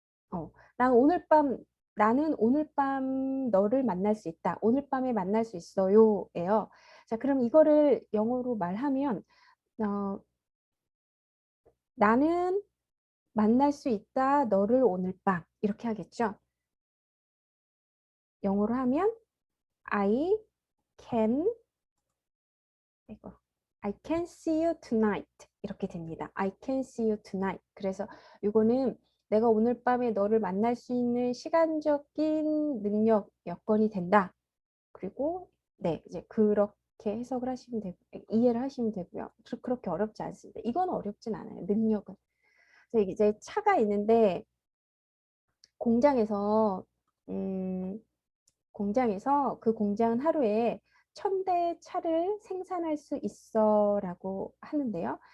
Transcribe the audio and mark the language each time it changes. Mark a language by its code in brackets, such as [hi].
[ko] 어, 나는 오늘 밤 너를 만날 수 있다. 오늘 밤에 만날 수 있어요. 예요. 자, 그럼 이거를 영어로 말하면 어, 나는 만날 수 있다. 너를 오늘 밤. 이렇게 하겠죠. 영어로 하면 I can 이거 I can see you tonight 이렇게 됩니다. [en] I can see you tonight. [ko] 그래서 이거는 내가 오늘 밤에 너를 만날 수 있는 시간적인 능력 여건이 된다. 그리고 네 이제 그렇게 해석을 하시면 되고 이해를 하시면 되고요. 그렇게 어렵지 않습니다. 이건 어렵진 않아요. 능력은. 그래서 이제 차가 있는데 공장에서 음, 공장에서 그 공장은 하루에 1000대의 차를 생산할 수 있어라고 하는데요.